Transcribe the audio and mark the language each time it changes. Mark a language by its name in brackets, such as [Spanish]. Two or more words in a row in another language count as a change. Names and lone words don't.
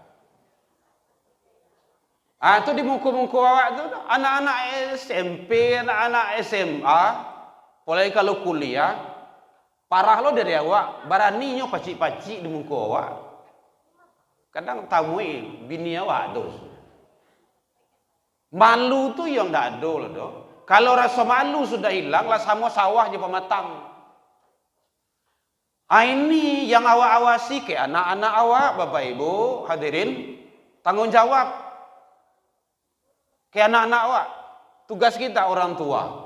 [Minangkabau] Itu di muka-muka awak tu anak-anak SMP, anak-anak SMA. Mulai kalau kuliah, parah lo dari awak, baraninya pacik-pacik di muka awak. Kadang tamui bini awak tu. Malu tu yang tak ada loh do. Kalau rasa malu sudah hilang, lah sama sawah je pematang. Ini yang awak awasi ke anak-anak awak, Bapak Ibu, hadirin, tanggung jawab ke anak-anak awak. [Indonesian] Tugas kita orang tua.